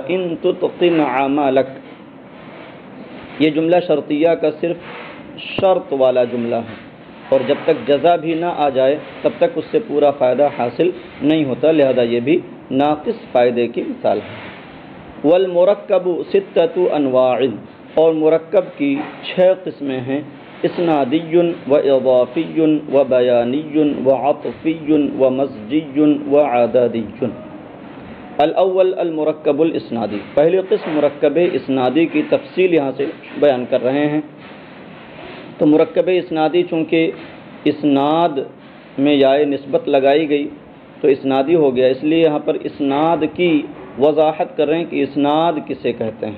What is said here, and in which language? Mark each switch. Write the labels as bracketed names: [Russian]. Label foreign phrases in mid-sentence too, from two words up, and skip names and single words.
[Arabic] ان تتقن عملک، [Urdu] یہ جملہ شرطیہ کا صرف شرط والا جملہ ہے اور جب تک جزا بھی نہ آ جائے تب تک اس سے پورا فائدہ حاصل نہیں ہوتا، لہذا یہ بھی ناقص فائدے کی مثال ہے. [Arabic] والمرکب ستۃ انواع، [Urdu] اور مرکب کی 6 قسمیں ہیں: [Arabic] اسنادی و اضافی و بیانی و عطفی و مزجی و عددی. الاول المرکب الاسنادی، [Urdu] پہلی قسم مرکب اسنادی کی تفصیل یہاں سے بیان کر رہے ہیں. تو مرکب اسنادی چونکہ اسناد میں یائے نسبت لگائی گئی تو اسنادی ہو گیا، اس لیے یہاں پر اسناد کی وضاحت کر رہے ہیں کہ اسناد کسے کہتے ہیں.